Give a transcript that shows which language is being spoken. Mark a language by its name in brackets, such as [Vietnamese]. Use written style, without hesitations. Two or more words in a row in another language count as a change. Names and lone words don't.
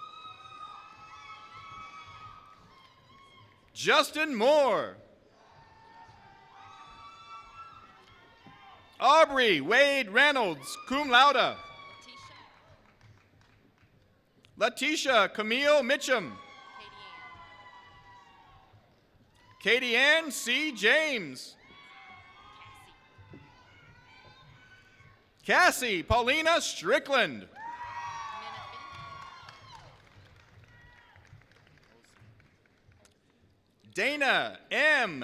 [English] Justin Moore. Aubrey Wade Reynolds, [Latin] cum laude. [English] Letitia Camille Mitchum. Katie Ann C. James. Cassie Paulina Strickland. Dana M.